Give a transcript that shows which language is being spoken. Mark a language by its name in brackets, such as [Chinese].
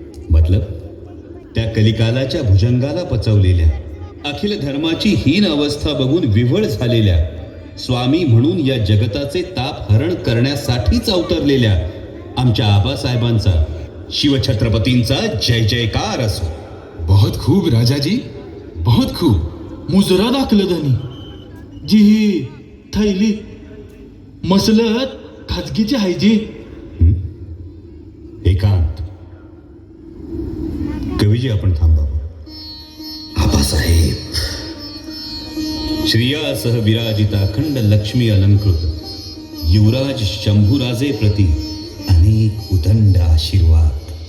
[Marathi] मतलब त्या कलिकालाच्या भुजंगाला पचवलेल्या अखिल धर्माची हीन अवस्था बघून विव्हळ झालेल्या स्वामी म्हणून या जगताचे ताप हरण करण्यासाठीच अवतरलेल्या आमच्या आबासाहेबांचा, शिवछत्रपतींचा जय जयकार असो. [Hindi] बहुत खूब राजाजी, बहुत खूब. [Marathi] मुजरा दाखलं धनी जी ही थैली मसलत खाजगीची आहे जी. एकांत. कवीजी आपण थांबा. आबासाहेब श्रियासह विराजिता अखंड लक्ष्मी अलंकृत युवराज शंभूराजे प्रती अनेक उदंड आशीर्वाद.